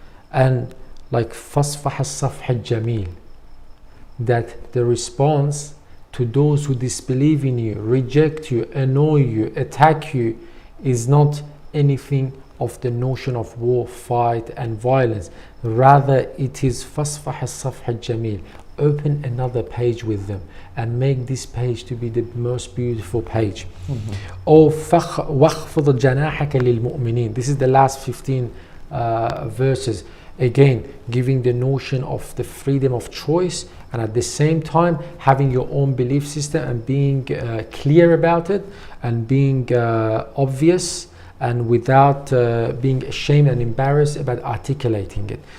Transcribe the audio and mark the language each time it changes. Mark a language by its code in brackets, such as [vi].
[en] And like [ar] فَاصْفَحَ الصَّفْحَ الجَّمِيلِ, [en] that the response to those who disbelieve in you, reject you, annoy you, attack you, is not anything of the notion of war, fight and violence. Rather, it is [ar] فَاصْفَحَ الصَّفْحَ الجَّمِيلِ, [en] open another page with them and make this page to be the most beautiful page. [ar] Or وَخْفِضْ جَنَاحَكَ لِلْمُؤْمِنِينَ. [en] This is the last 15 verses, again giving the notion of the freedom of choice, and at the same time having your own belief system and being clear about it and being obvious and without being ashamed and embarrassed about articulating it.